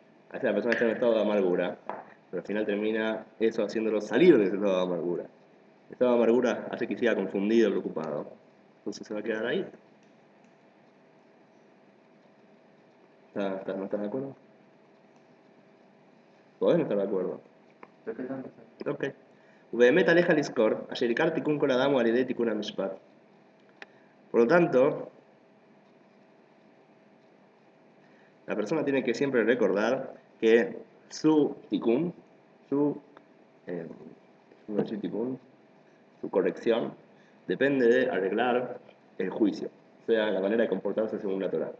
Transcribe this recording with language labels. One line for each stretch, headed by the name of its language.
Spanish: A veces la persona está en un estado de amargura, pero al final termina eso haciéndolo salir de ese estado de amargura. El estado de amargura hace que siga confundido, preocupado. Entonces se va a quedar ahí. ¿No estás de acuerdo? ¿Podés no estar de acuerdo? ¿Pero qué tanto? Ok.
Hebrew: ובאמת עליך לזכור, אשר עיקר תיקון כל אדם הוא על ידי תיקון המשפט.
Spanish: Por lo tanto, la persona tiene que siempre recordar que su tikkun, su, eh, no sé, tikkun, su corrección, depende de arreglar el juicio, o sea, la manera de comportarse según la Torah.